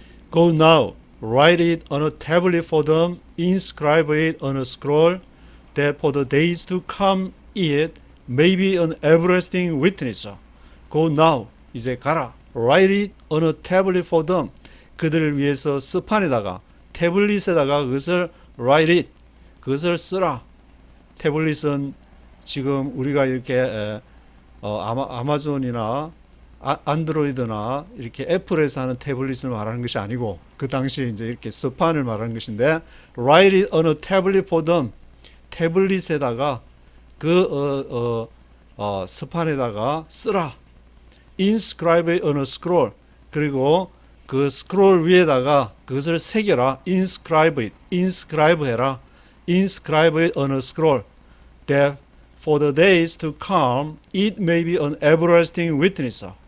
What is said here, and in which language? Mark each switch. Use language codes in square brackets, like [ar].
[en] Go now, write it on a tablet for them, inscribe it on a scroll, that for the days to come it may be an everlasting witness. Go now, [ko] 이제 가라. [en] Write it on a tablet for them, [ko] 그들을 위해서 스판에다가, 태블릿에다가 그것을 [en] write it, [ko] 그것을 쓰라. 태블릿은 지금 우리가 이렇게 아마존이나 안드로이드나 이렇게 애플에서 하는 태블릿을 말하는 것이 아니고, 그 당시에 이제 이렇게 스판을 말하는 것인데, [en] write it on a tablet for them, [ko] 태블릿에다가 그 스판에다가 쓰라. [en] inscribe it on a scroll, [ko] 그리고 그 스크롤 위에다가 그것을 새겨라. [en] inscribe [ko] 해라. [en] inscribe it on a scroll, that for the days to come it may be an everlasting witness.